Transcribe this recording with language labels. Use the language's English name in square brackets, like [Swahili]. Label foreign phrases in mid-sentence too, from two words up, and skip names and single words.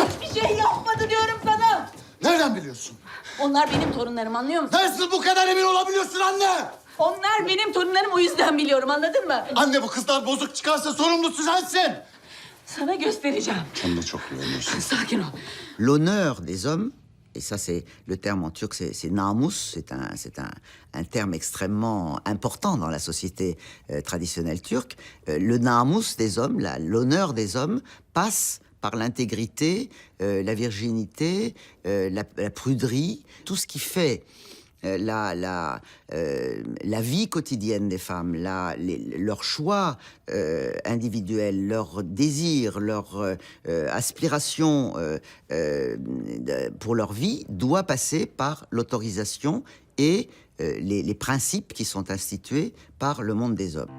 [Turkish] Bir şey yapmadı diyorum sana. Nereden biliyorsun? Onlar benim torunlarım, anlıyor musun? Nasıl bu kadar emin olabiliyorsun anne? Onlar benim torunlarım, o yüzden biliyorum, anladın mı? Anne, bu kızlar bozuk çıkarsa sorumlusu sensin. Sana göstereceğim. Sen de çok iyi oynuyorsun. Sakin ol. [French] L'honneur des hommes, et ça c'est le terme en turc, c'est namus, c'est un terme extrêmement important dans la société traditionnelle turque. Le namus des hommes, l'honneur des hommes passe par l'intégrité, la virginité, la pruderie, tout ce qui fait la vie quotidienne des femmes, leurs choix individuels, leurs désirs, leurs aspirations pour leur vie doit passer par l'autorisation et les principes qui sont institués par le monde des hommes.